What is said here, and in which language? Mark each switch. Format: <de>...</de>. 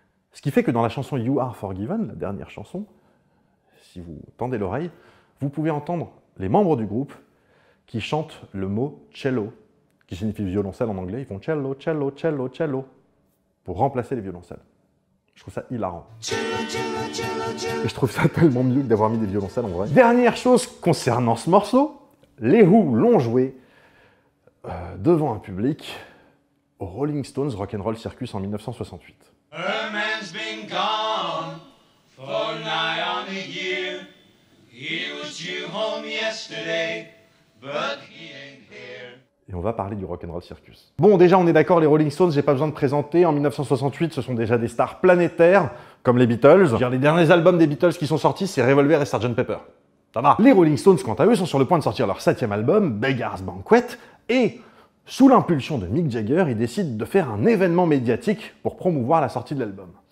<fr>Ce qui fait que dans la chanson You Are Forgiven, la dernière chanson, si vous tendez l'oreille, vous pouvez entendre les membres du groupe qui chantent le mot cello, qui signifie violoncelle en anglais. Ils font cello, cello, cello, cello, pour remplacer les violoncelles. Je trouve ça hilarant. Et je trouve ça tellement mieux que d'avoir mis des violoncelles en vrai. Dernière chose concernant ce morceau, les Who l'ont joué devant un public au Rolling Stones Rock'n'Roll Circus en 1968.</fr> <en>A man's been gone for nigh on a year. He was due home yesterday, but he ain't here.</en> <fr>Et on va parler du Rock'n'Roll Circus. Bon, déjà, on est d'accord, les Rolling Stones, j'ai pas besoin de présenter. En 1968, ce sont déjà des stars planétaires, comme les Beatles. Les derniers albums des Beatles qui sont sortis, c'est Revolver et Sgt Pepper. Ça va. Les Rolling Stones, quant à eux, sont sur le point de sortir leur 7e album, Beggar's Banquet, et sous l'impulsion de Mick Jagger, ils décident de faire un événement médiatique pour promouvoir la sortie de l'album.</fr>